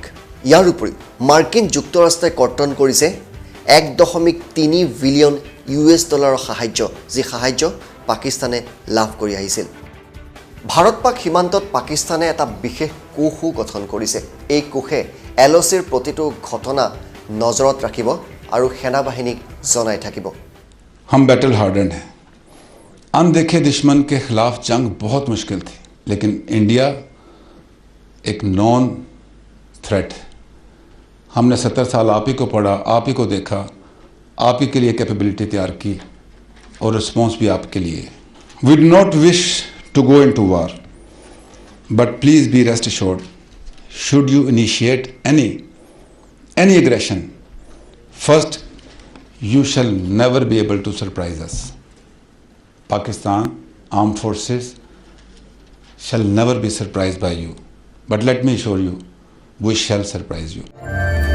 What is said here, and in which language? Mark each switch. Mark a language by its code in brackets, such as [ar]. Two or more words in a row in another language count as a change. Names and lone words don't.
[as] ইয়াৰ উপৰিও মাৰ্কিন যুক্তৰাষ্ট্ৰই কৰ্তন কৰিছে $1.3 বিলিয়ন US সাহায্য, যি সাহায্য পাকিস্তানে লাভ কৰি আহিছিল। ভাৰত পাক সীমান্তত পাকিস্তানে এটা বিশেষ কোষো গঠন কৰিছে। এই কোষে LOCৰ প্ৰতিটো ঘটনা নজৰত ৰাখিব আৰু সেনাবাহিনীক জনাই থাকিব। [hi] हम [en] battle hardened [hi] हैं। अनदेखे दुश्मन के खिलाफ जंग बहुत मुश्किल थी, लेकिन इंडिया एक [en] non threat [hi] है। हमने 70 साल आप ही को पढ़ा, आप ही को देखा, आप ही के लिए कैपेबिलिटी तैयार की और रिस्पॉन्स भी आपके लिए। [en] We do not wish to go into war, but please be rest assured, should you initiate any aggression, first you shall never be able to surprise us. Pakistan armed forces shall never be surprised by you, but let me assure you, we shall surprise you.